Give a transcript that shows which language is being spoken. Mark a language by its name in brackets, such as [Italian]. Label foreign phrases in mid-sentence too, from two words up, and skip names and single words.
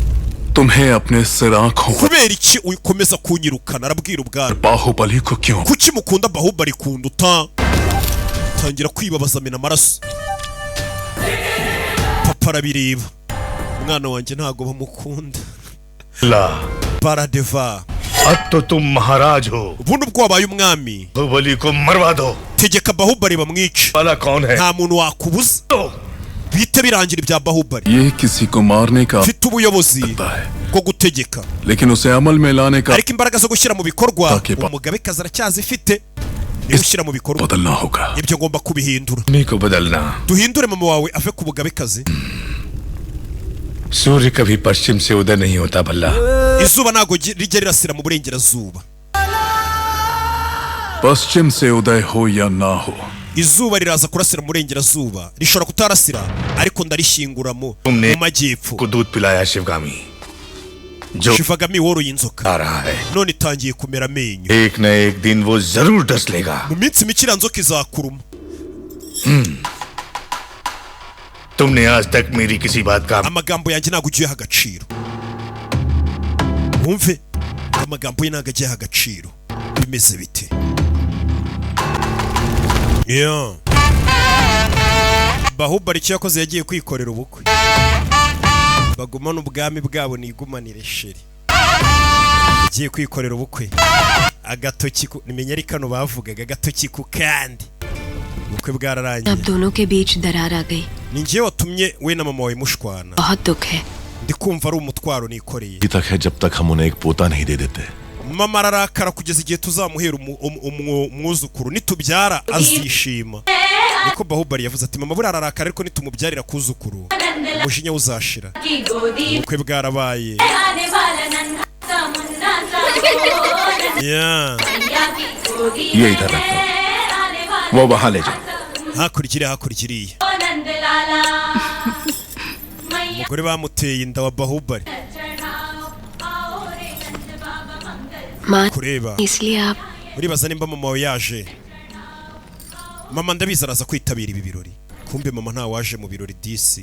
[Kinyarwanda] kubera iki ukomeza kunyirukana arabwira ubwami kuki mukunda Bahubali kunduta tangira kwibabaza amena amaraso papa arabireba umwana wanjye ntago bamukunda Baradeva [Hindi] अब तो तुम महाराज हो [Kinyarwanda] ubundi ubwo wabaye umwami [Hindi] बाहुबली को मरवा दो [Kinyarwanda] tegeka Bahubali bamwice [Hindi] वाला कौन है [Kinyarwanda] nta muntu wakubuza bite birangira ibya Bahubali [Hindi] ये किसी को मारने का [Kinyarwanda] mfite ubuyobozi bwo gutegeka [Hindi] लेकिन उसे अमल में लाने का [Kinyarwanda] ariko imbaraga zo gushyira mu bikorwa umugabekazi aracyazifite niba ushyira mu bikorwa [Hindi] बदलना होगा [Kinyarwanda] ibyo ngomba kubihindura [Hindi] नहीं को बदलना [Kinyarwanda] duhindure mama wawe ave ku bugabekazi [Hindi] सूर्य कभी पश्चिम से उदय नहीं होता बल्ला [Kinyarwanda] izuba ntago rijya rirasira mu burengerazuba [Hindi] पश्चिम से उदय हो या ना हो [Kinyarwanda] izuba riraza kurasira mu burengerazuba rishobora kutarasira ariko ndarishyingura mu majyepfo [Hindi] को दूध पिलाया शिवगामी जो [Kinyarwanda] Shivagami woroye inzoka [Hindi] आ रहा है [Kinyarwanda] none itangiye kumera amenyo [Hindi] एक न एक दिन वो जरूर डस लेगा [Kinyarwanda] mu minsi mike iriya nzoka izakuruma [Hindi] तुमने आज तक मेरी किसी बात का [Kinyarwanda] amagambo yanjye ntabwo ugiyeho agaciro wumve amagambo ye ntabwo agiyeho agaciro bimeze bite Bahubali icyo yakoze yagiye kwikorera ubukwe bagumana ubwami bwabo nigumanire sheri yagiye kwikorera ubukwe agatoki nimenya ari kano bavugaga agatoki ku kandi ubukwe bwararangiye [Hindi] अब दोनों के बीच दरार आ गई [Kinyarwanda] ni njye watumye we na mama wawe mushwana [Hindi] बहुत दुख है [Kinyarwanda] ndi kumva ari umutwaro nikoreye [Hindi] तक है जब तक हम उन्हें एक पोता नहीं दे देते [Kinyarwanda] mama ararakara kugeza igihe tuzamuhera umwuzukuru nitubyara azishima niko Bahubali yavuze ati mama buriya ararakara ariko nitumubyarira kuzukuru umujinya uzashira ubukwe bwarabaye [Hindi] ये इधर रखो वो वहां ले जाओ [Kinyarwanda] hakurikira umugore bamuteye inda wa Bahubali [Hindi] माँ [Kinyarwanda] kureba [Hindi] इसलिए आप [Kinyarwanda] uribaza nimba mama wawe yaje mama ndabizi araza kwitabira ibi birori kumbe mama nta waje mu birori disi